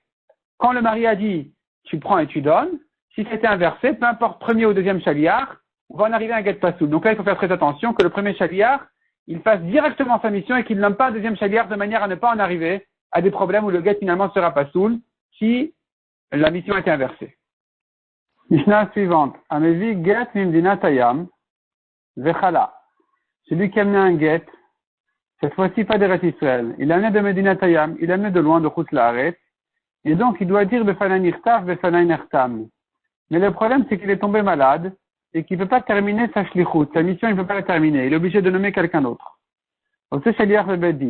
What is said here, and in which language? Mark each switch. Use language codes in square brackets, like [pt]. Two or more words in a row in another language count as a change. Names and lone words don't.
[fr] Quand le mari a dit, tu prends et tu donnes, si c'était inversé, peu importe premier ou deuxième shaliach, on va en arriver à un guet pasoul. Donc là, il faut faire très attention que le premier shaliach, il fasse directement sa mission et qu'il nomme pas un deuxième shaliach de manière à ne pas en arriver à des problèmes où le guet finalement sera pasoul si la mission était inversée. Mishnah suivante. [he] המביא גט ממדינת הים וחלה. [fr] Celui qui a amené un guet, cette fois-ci pas d'Eretz Israël. Il a amené de Medina Tayam, il a amené de loin de Chutz La'aretz, et donc il doit dire [he] בפני נכתב, בפני נחתם. [fr] Mais le problème, c'est qu'il est tombé malade et qu'il ne peut pas terminer sa shlichut. Sa mission, il ne peut pas la terminer. Il est obligé de nommer quelqu'un d'autre. Donc c'est shaliach le beddin.